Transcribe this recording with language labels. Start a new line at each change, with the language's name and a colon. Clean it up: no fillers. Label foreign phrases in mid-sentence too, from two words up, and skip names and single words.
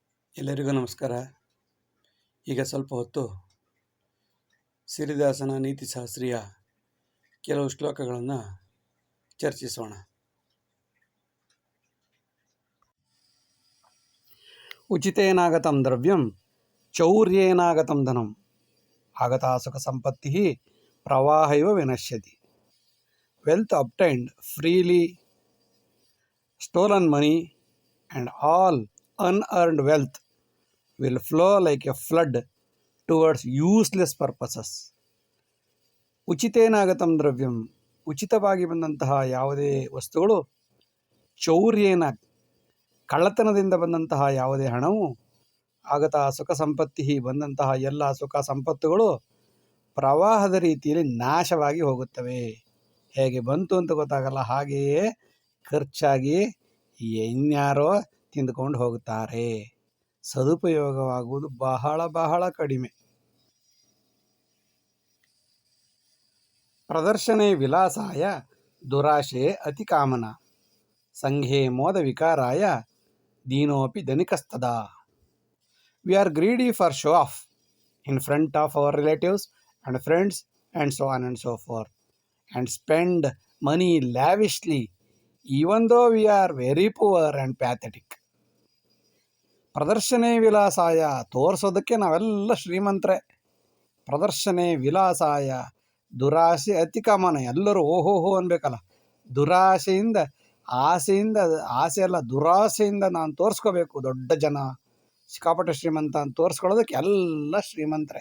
Kannada: ಎಲ್ಲರಿಗೂ ನಮಸ್ಕಾರ. ಈಗ ಸ್ವಲ್ಪ ಹೊತ್ತು ಸಿರಿದಾಸನ ನೀತಿಶಾಸ್ತ್ರೀಯ ಕೆಲವು ಶ್ಲೋಕಗಳನ್ನು ಚರ್ಚಿಸೋಣ.
Sanskrit: ಉಚಿತೇನಾಗತಂ ದ್ರವ್ಯಂ ಚೌರ್ಯೇನಾಗತಂ ಧನಂ ಆಗತಾ ಸುಖ ಸಂಪತ್ತಿ ಪ್ರವಾಹ ಇವ ವಿನಶ್ಯತಿ.
English: ವೆಲ್ತ್ obtained freely, stolen money and all unearned wealth will flow like a flood towards useless purposes.
Sanskrit: ಉಚಿತೇನಾಗತಂ ದ್ರವ್ಯಂ,
Kannada: ಉಚಿತವಾಗಿ ಬಂದಂತಹ ಯಾವುದೇ ವಸ್ತುಗಳು, ಚೌರ್ಯೇನ ಕಳ್ಳತನದಿಂದ ಬಂದಂತಹ ಯಾವುದೇ ಹಣವು,
Sanskrit: ಆಗತಾ ಸುಖ ಸಂಪತ್ತಿ
Kannada: ಬಂದಂತಹ ಎಲ್ಲ ಸುಖ ಸಂಪತ್ತುಗಳು ಪ್ರವಾಹದ ರೀತಿಯಲ್ಲಿ ನಾಶವಾಗಿ ಹೋಗುತ್ತವೆ. ಹೇಗೆ ಬಂತು ಅಂತ ಗೊತ್ತಾಗಲ್ಲ, ಹಾಗೆಯೇ ಖರ್ಚಾಗಿ ಇನ್ಯಾರೋ ತಿಂದುಕೊಂಡು ಹೋಗುತ್ತಾರೆ. ಸದುಪಯೋಗವಾಗುವುದು ಬಹಳ ಬಹಳ ಕಡಿಮೆ.
Sanskrit: ಪ್ರದರ್ಶನೆ ವಿಲಾಸಾಯ ದುರಾಶೆ ಅತಿ ಕಾಮನ, ಸಂಘೆ ಮೋದ ವಿಕಾರಾಯ ದೀನೋಪಿ ಧನಿಕಸ್ತದಾ.
English: We are greedy for show off in front of our relatives and friends and so on and so forth, and spend money lavishly even though we are very poor and pathetic.
Sanskrit: ಪ್ರದರ್ಶನೆ ವಿಲಾಸಾಯ,
Kannada: ತೋರಿಸೋದಕ್ಕೆ ನಾವೆಲ್ಲ ಶ್ರೀಮಂತರೇ.
Sanskrit: ಪ್ರದರ್ಶನೆ ವಿಲಾಸಾಯ ದುರಾಸೆ ಅತಿ ಕಾಮನ,
Kannada: ಎಲ್ಲರೂ ಓಹೋಹೋ ಅನ್ಬೇಕಲ್ಲ. ದುರಾಸೆಯಿಂದ, ಆಸೆ ಅಲ್ಲ ದುರಾಸೆಯಿಂದ ನಾನು ತೋರಿಸ್ಕೋಬೇಕು, ದೊಡ್ಡ ಜನ ಸಿಕ್ಕಾಪಟ್ಟೆ ಶ್ರೀಮಂತ ಅಂತ ತೋರಿಸ್ಕೊಳ್ಳೋದಕ್ಕೆ ಎಲ್ಲ ಶ್ರೀಮಂತರೇ.